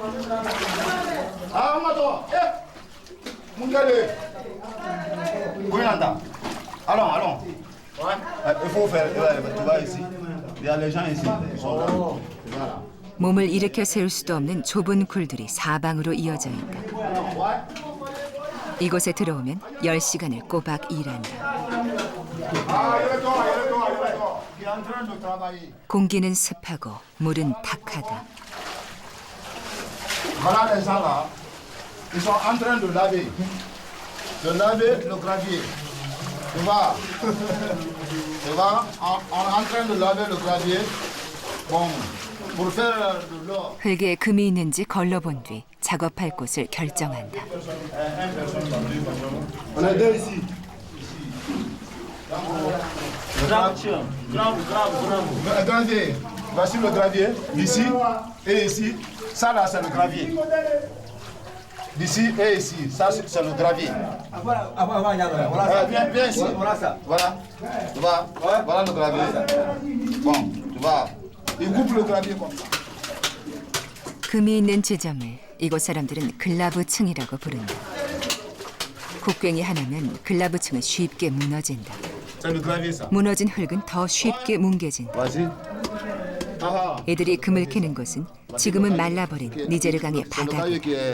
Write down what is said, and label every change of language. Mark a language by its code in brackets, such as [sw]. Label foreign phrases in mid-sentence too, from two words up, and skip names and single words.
[ko] 몸을 일으켜 세울 수도 없는 좁은 굴들이 사방으로 이어져 있다. 이곳에 들어오면 10시간을 꼬박 일한다. 공기는 습하고 물은 탁하다. [fr] Voilà les gens là, ils sont en train de laver le gravier. Tu vois, on est en train de laver le gravier. Bon, pour faire de l'eau. [ko] 흙에 금이 있는지 걸러본 뒤 작업할 곳을 결정한다. [fr] On est deux ici. Le gravier, voici le gravier, ici et ici. Ça là, c'est le gravier. D'ici et ici, ça c'est le gravier. Viens ici. Voilà. Tu vois, voilà le gravier. Bon, tu vois, il coupe le gravier comme ça. [ko] 금이 있는 지점을 이곳 사람들은 글라브층이라고 부른다. 곡괭이 하나면 글라브층은 쉽게 무너진다. 무너진 흙은 더 쉽게 뭉개진다. 이들이 금을 캐는 곳은 지금은 말라버린 니제르 강의 바닥이다.